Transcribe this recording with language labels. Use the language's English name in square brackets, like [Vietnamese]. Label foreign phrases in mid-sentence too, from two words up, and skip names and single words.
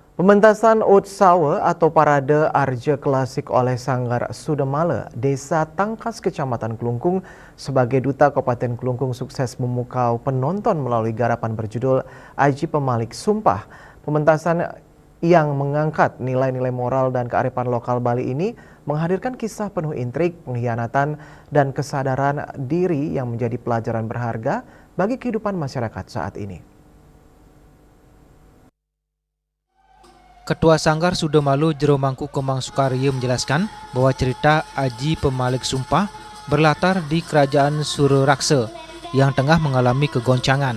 [Indonesian] Pementasan Utsawa atau Parade Arja Klasik oleh Sanggar Sudamala, Desa Tangkas, Kecamatan Kelungkung, sebagai Duta Kabupaten Kelungkung sukses memukau penonton melalui garapan berjudul Aji Pemalik Sumpah. Pementasan yang mengangkat nilai-nilai moral dan kearifan lokal Bali ini menghadirkan kisah penuh intrik, pengkhianatan, dan kesadaran diri yang menjadi pelajaran berharga bagi kehidupan masyarakat saat ini. Ketua Sanggar Sudamala Jero Mangku Kemang Sukarya menjelaskan bahwa cerita Aji Pemalik Sumpah berlatar di kerajaan Suraraksa yang tengah mengalami kegoncangan.